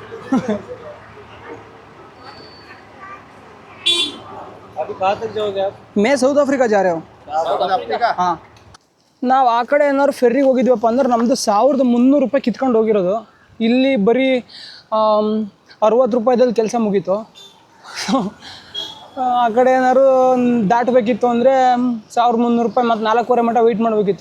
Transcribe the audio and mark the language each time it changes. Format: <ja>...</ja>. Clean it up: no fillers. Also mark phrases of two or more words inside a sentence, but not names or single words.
<hi>अभी कहाँ तक जाओगे आप? मैं साउथ अफ्रीका जा रहा हूँ.</hi> <kn>ಹಾಂ, ನಾವು ಆ ಕಡೆ ಏನಾದ್ರು ಫೆರ್ರಿಗೆ ಹೋಗಿದ್ವಪ್ಪ ಅಂದ್ರೆ ನಮ್ಮದು 1300 ರೂಪಾಯಿ ಕಿತ್ಕೊಂಡು ಹೋಗಿರೋದು. ಇಲ್ಲಿ ಬರೀ 60 ರೂಪಾಯಿದಲ್ಲಿ ಕೆಲಸ ಮುಗೀತು. ಆ ಕಡೆ ಏನಾದ್ರು ದಾಟಬೇಕಿತ್ತು ಅಂದರೆ 1300 ರೂಪಾಯಿ ಮತ್ತು 4:15 ಮಟ್ಟ ವೆಯ್ಟ್ ಮಾಡಬೇಕಿತ್ತು.</kn>